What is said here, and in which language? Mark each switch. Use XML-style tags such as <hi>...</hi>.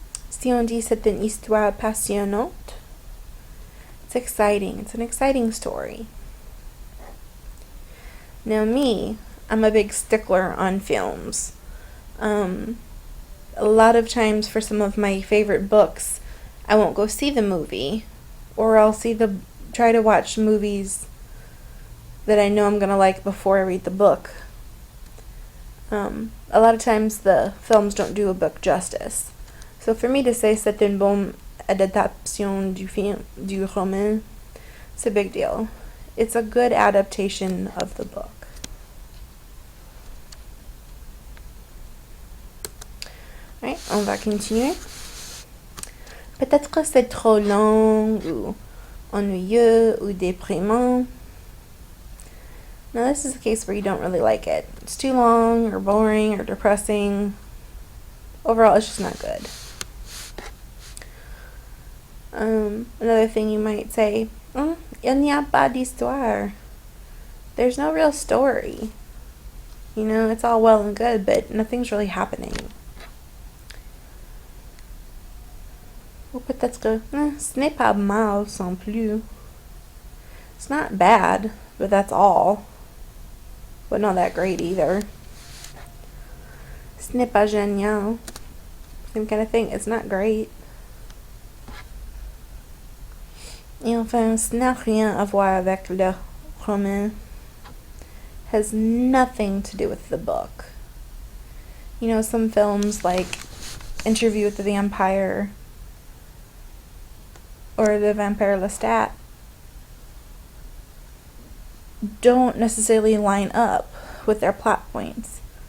<fr>Si on dit c'est une histoire passionnante,</fr> <en>it's exciting. It's an exciting story. Now me, I'm a big stickler on films. A lot of times for some of my favorite books, I won't go see the movie, or I'll try to watch movies that I know I'm going to like before I read the book. A lot of times the films don't do a book justice. So for me to say</en> <fr>c'est une bonne adaptation du roman,</fr> <en>it's a big deal. It's a good adaptation of the book.</en> <fr>Alright, on va continuer. Peut-être que c'est trop long, ou ennuyeux, ou déprimant.</fr> <en>Now this is a case where you don't really like it. It's too long, or boring, or depressing. Overall, it's just not good. Another thing you might say,</en> <fr>il n'y a pas d'histoire.</fr> <en>There's no real story. You know, it's all well and good, but nothing's really happening.</en> <fr>Ou peut-être que ce n'est pas mal non plus.</fr> <en>It's not bad, but that's all. But not that great either.</en> <fr>Ce n'est pas génial.</fr> <en>Same kind of thing. It's not great.</en> <fr>Et enfin, ça n'a rien à voir avec le roman.</fr> <en>Has nothing to do with the book. You know, some films like Interview with the Vampire or The Vampire Lestat don't necessarily line up with their plot points.</en>